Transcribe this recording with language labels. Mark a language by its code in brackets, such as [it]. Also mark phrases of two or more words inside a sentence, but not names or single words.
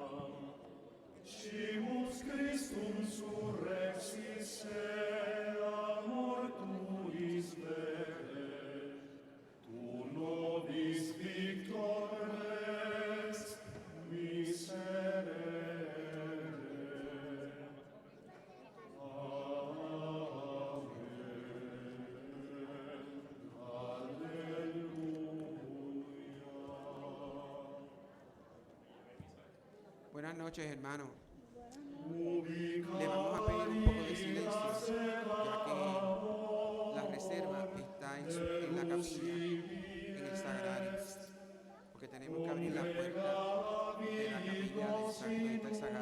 [la] Scimus Christum surrexis sea mortuis vere, tu nobis victor res miserere. [es] Buenas noches, hermanos. Le vamos a pedir un poco de silencio, ya que la reserva está en la capilla, en el sagrario, porque tenemos que abrir la puerta de la capilla donde está el sagrario.